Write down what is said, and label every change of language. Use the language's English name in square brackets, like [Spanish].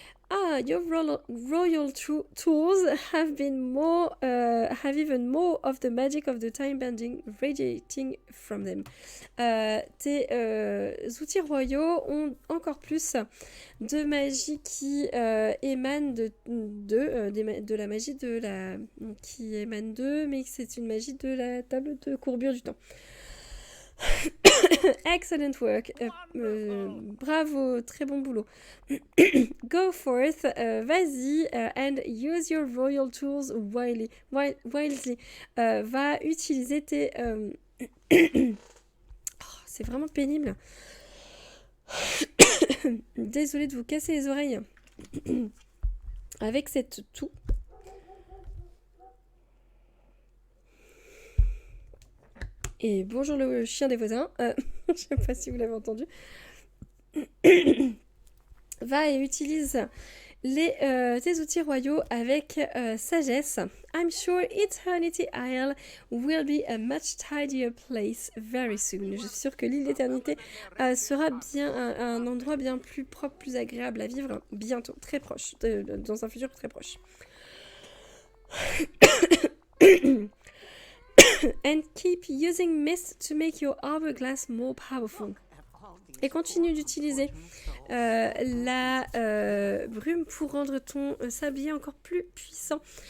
[English] Ah, your royal tools have even more of the magic of the time bending radiating from them. [French] Tes outils royaux ont encore plus de magie qui émane de la magie de la qui émane d'eux, mais c'est une magie de la table de courbure du temps. [English] Excellent work. [French] Bravo, très bon boulot. [English] Go forth, [French] vas-y, [English] and use your royal tools wisely. [French] Va utiliser tes... Oh, c'est vraiment pénible. Désolée de vous casser les oreilles. Avec cette toux. Et bonjour le chien des voisins. Je ne sais pas si vous l'avez entendu. Va et utilise tes outils royaux avec sagesse. [English] I'm sure Eternity Isle will be a much tidier place very soon. [French] Je suis sûre que l'île d'éternité sera bien un endroit bien plus propre, plus agréable à vivre bientôt, très proche, dans un futur très proche. [English] And keep using mist to make your hourglass more powerful. [French] Et continue d'utiliser la brume pour rendre ton sablier encore plus puissant.